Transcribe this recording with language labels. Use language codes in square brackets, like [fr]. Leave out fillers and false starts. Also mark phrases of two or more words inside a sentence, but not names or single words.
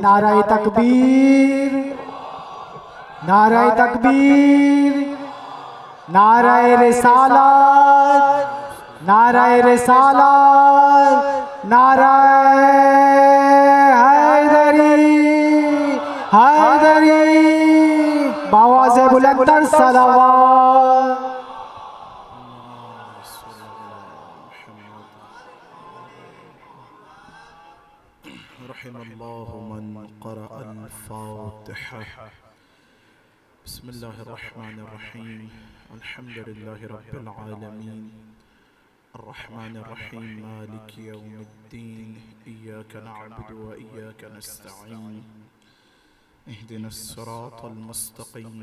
[ur] نعرۂ تکبیر، نعرۂ تکبیر، نعرۂ رسالت، نعرۂ رسالت، نعرۂ حیدری، حیدری, باآوازِ بلندتر صلوات. [ar] رحم الله من قرأ الفاتحة. بسم الله الرحمن الرحيم. الحمد لله رب العالمين. الرحمن الرحيم. مالك يوم الدين. إياك نعبد وإياك نستعين. اهدنا الصراط المستقيم.